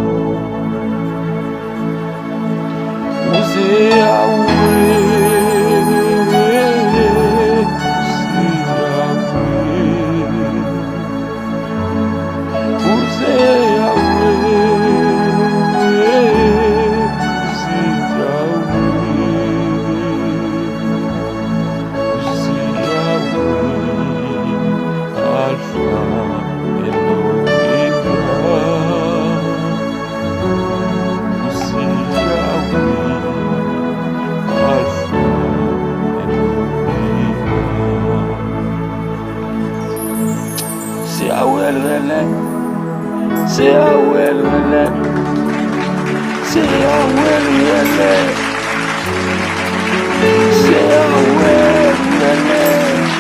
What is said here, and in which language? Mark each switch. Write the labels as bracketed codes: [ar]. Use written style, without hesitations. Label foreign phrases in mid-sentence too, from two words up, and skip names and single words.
[pt] Você é Yahweh, você é Yahweh, você é Yahweh, você é Yahweh, Alfa e Omega. Você é Yahweh, Alfa e Omega. [fr] C'est Yahweh le relais, c'est Yahweh le relais, c'est Yahweh le relais, c'est Yahweh le relais.